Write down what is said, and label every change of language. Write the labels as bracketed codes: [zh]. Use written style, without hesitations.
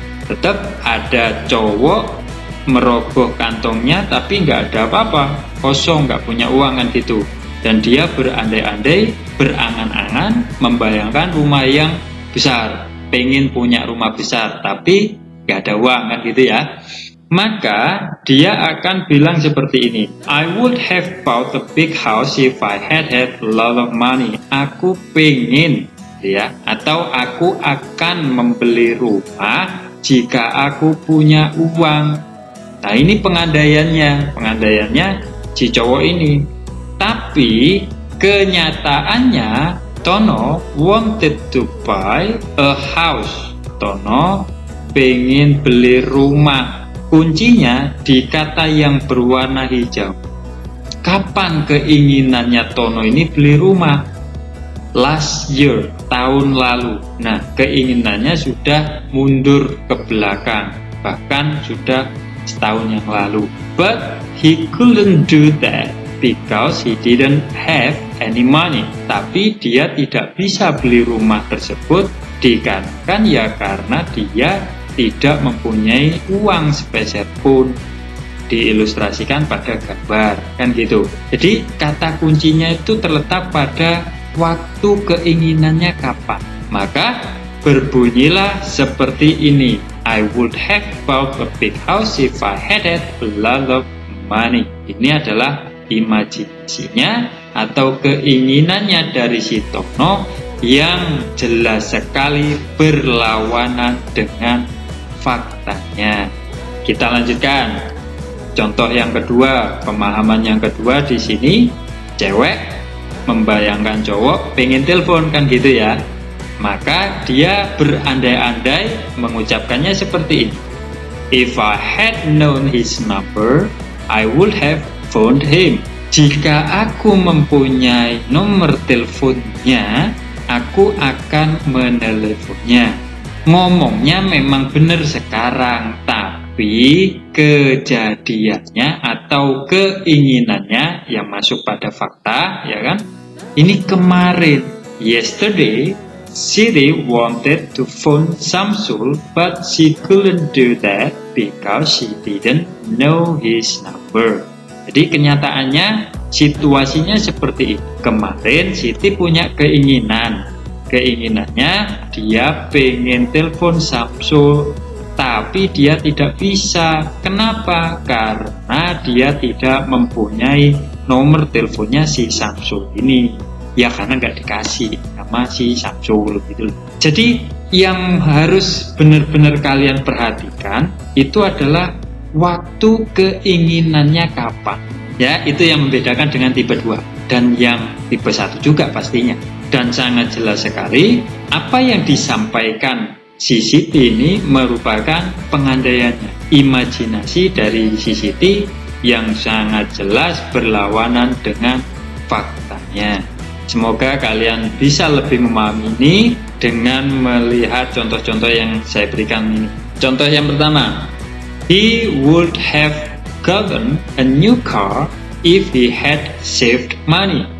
[id] Tetap ada cowok merogoh kantongnya tapi nggak ada apa-apa, kosong, nggak punya uang kan gitu. Dan dia berandai-andai, berangan-angan, membayangkan rumah yang besar, pengen punya rumah besar tapi nggak ada uang kan gitu ya. Maka dia akan bilang seperti ini, [en] I would have bought a big house if I had a lot of money. [id] Aku pengen ya, atau aku akan membeli rumah jika aku punya uang. Nah ini pengandaiannya si cowok ini. Tapi kenyataannya [en] Tono wanted to buy a house. [id] Tono pengen beli rumah. Kuncinya di kata yang berwarna hijau. Kapan keinginannya Tono ini beli rumah? [en] Last year, [id] tahun lalu. Nah, keinginannya sudah mundur ke belakang, bahkan sudah setahun yang lalu. [en] But he couldn't do that because he didn't have any money. [id] Tapi dia tidak bisa beli rumah tersebut dikarenakan ya karena dia tidak mempunyai uang sepeser pun. Diilustrasikan pada gambar kan gitu. Jadi kata kuncinya itu terletak pada waktu keinginannya kapan. Maka berbunyilah seperti ini, [en] I would have bought a big house if I had a lot of money. [id] Ini adalah imajinasinya atau keinginannya dari si Tono yang jelas sekali berlawanan dengan faktanya. Kita lanjutkan. Contoh yang kedua, pemahaman yang kedua di sini, cewek membayangkan cowok pengen telepon kan gitu ya. Maka dia berandai-andai mengucapkannya seperti ini. [en] If I had known his number, I would have phoned him. [id] Jika aku mempunyai nomor teleponnya, aku akan meneleponnya. Ngomongnya memang benar sekarang, tapi kejadiannya atau keinginannya yang masuk pada fakta, ya kan? Ini kemarin, [en] yesterday, Siri wanted to phone Samsul, but she couldn't do that because she didn't know his number. [id] Jadi kenyataannya situasinya seperti ini. Kemarin Siti punya keinginannya dia pengen telepon Samsul, tapi dia tidak bisa. Kenapa? Karena dia tidak mempunyai nomor teleponnya si Samsul ini. Ya karena nggak dikasih sama si Samsul gitu. Jadi yang harus benar-benar kalian perhatikan itu adalah waktu keinginannya kapan. Ya, itu yang membedakan dengan tipe 2 dan yang tipe 1 juga pastinya. Dan sangat jelas sekali apa yang disampaikan si Siti ini merupakan pengandaiannya, imajinasi dari si Siti yang sangat jelas berlawanan dengan faktanya. Semoga kalian bisa lebih memahami ini dengan melihat contoh-contoh yang saya berikan ini. Contoh yang pertama, [en] he would have gotten a new car if he had saved money.